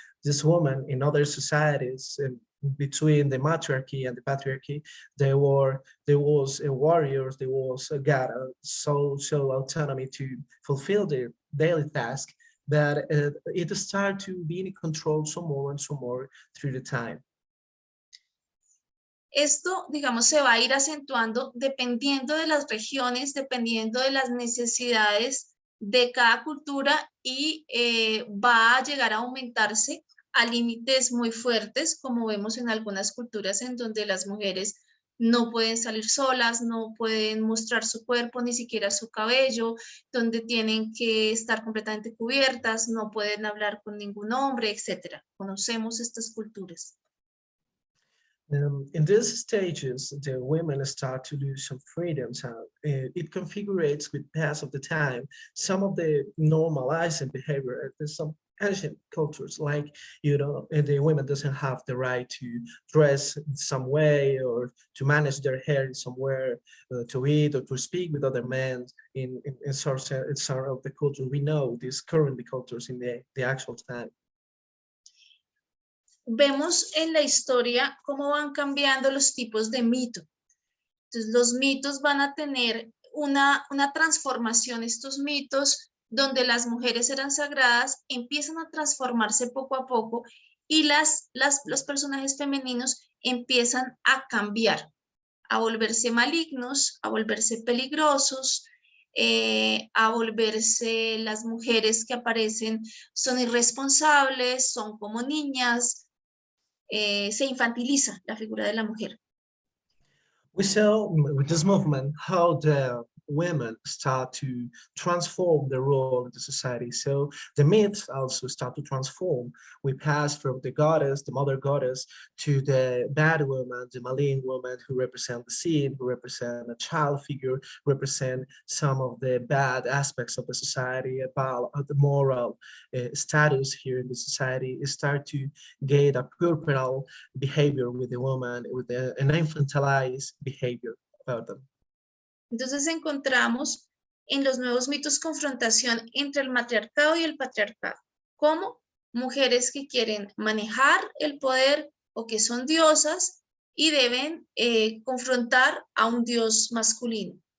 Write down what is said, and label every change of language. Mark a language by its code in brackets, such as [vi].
[en] This woman in other societies, between the matriarchy and the patriarchy, there was a warriors, there was a god, social autonomy to fulfill their daily task, but it started to be in control some more and some more through the time. [es] Esto, digamos, se va a ir acentuando dependiendo de las regiones, dependiendo de las necesidades de cada cultura y va a llegar a aumentarse a límites muy fuertes, como vemos en algunas culturas en donde las mujeres no pueden salir solas, no pueden mostrar su cuerpo, ni siquiera su cabello, donde tienen que estar completamente cubiertas, no pueden hablar con ningún hombre, etc. Conocemos estas culturas. [en] In these stages, the women start to lose some freedoms. It configurates with pass of the time some of the normalizing behavior. There's some ancient cultures, like, you know, the women doesn't have the right to dress in some way or to manage their hair in somewhere, to eat or to speak with other men in some of the culture. We know these currently cultures in the actual time. [es] Vemos en la historia cómo van cambiando los tipos de mito. Entonces, los mitos van a tener una transformación. Estos mitos donde las mujeres eran sagradas empiezan a transformarse poco a poco y los personajes femeninos empiezan a cambiar, a volverse malignos, a volverse peligrosos, a volverse las mujeres que aparecen son irresponsables, son como niñas. Se infantiliza la figura de la mujer. [en] We saw with this movement how the women start to transform their role in the society. So the myths also start to transform. We pass from the goddess, the mother goddess, to the bad woman, the malign woman who represent the sin, who represent a child figure, represent some of the bad aspects of the society, about the moral status here in the society. Start to gain a puerile behavior with the woman, with an infantilized behavior about them. [es] Entonces encontramos en los nuevos mitos confrontación entre el matriarcado y el patriarcado, como mujeres que quieren manejar el poder o que son diosas y deben confrontar a un dios masculino.